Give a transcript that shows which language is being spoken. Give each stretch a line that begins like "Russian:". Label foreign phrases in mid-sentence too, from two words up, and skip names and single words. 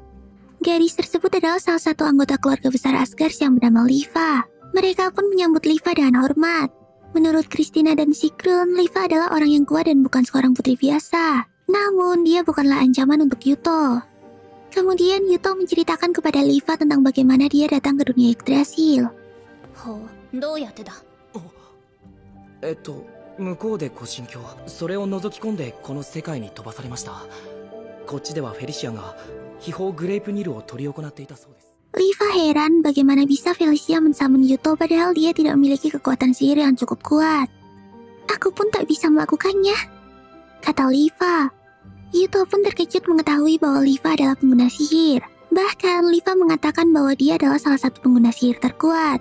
Indonesian: Gadis tersebut adalah salah satu anggota keluarga besar Asgard yang bernama Liva. Mereka pun menyambut Liva dengan hormat. Menurut Christina dan Sigrun, Liva adalah orang yang kuat dan bukan seorang putri biasa. Namun, dia bukanlah ancaman untuk Yuto. Kemudian Yuto menceritakan kepada Liva tentang bagaimana dia datang ke dunia Yggdrasil.
Japanese: 向こうでご心境、それを覗き込んでこの世界に飛ばされました。こっちではフェリシアが秘宝グレープニルを執り行っていたそうです。
Indonesian: Liva heran bagaimana bisa Felicia mensamun Yuto padahal dia tidak memiliki kekuatan sihir yang cukup kuat. Aku pun tak bisa melakukannya, kata Liva. Yuto pun terkejut mengetahui bahwa Liva adalah pengguna sihir. Bahkan Liva mengatakan bahwa dia adalah salah satu pengguna sihir terkuat.